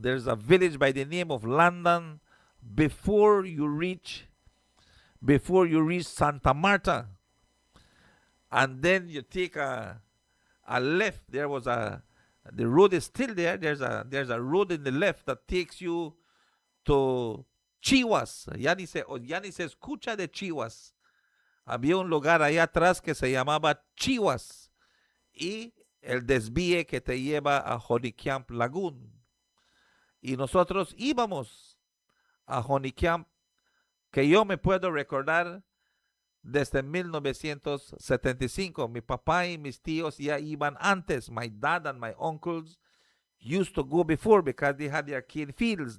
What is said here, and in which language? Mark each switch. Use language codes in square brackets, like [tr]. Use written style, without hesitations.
[en] There's a village by the name of London before you reach Santa Marta. And then you take a left. The road is still there. There's a road in the left that takes you to Chihuas. [es] Ya ni se escucha de Chihuas. Había un lugar allá atrás que se llamaba Chihuas. Y el desvíe que te lleva a Honeycamp Lagoon. Y nosotros íbamos a Honeycamp, que yo me puedo recordar desde 1975. Mi papá y mis tíos ya iban antes. [en] My dad and my uncles used to go before because they had their cane fields.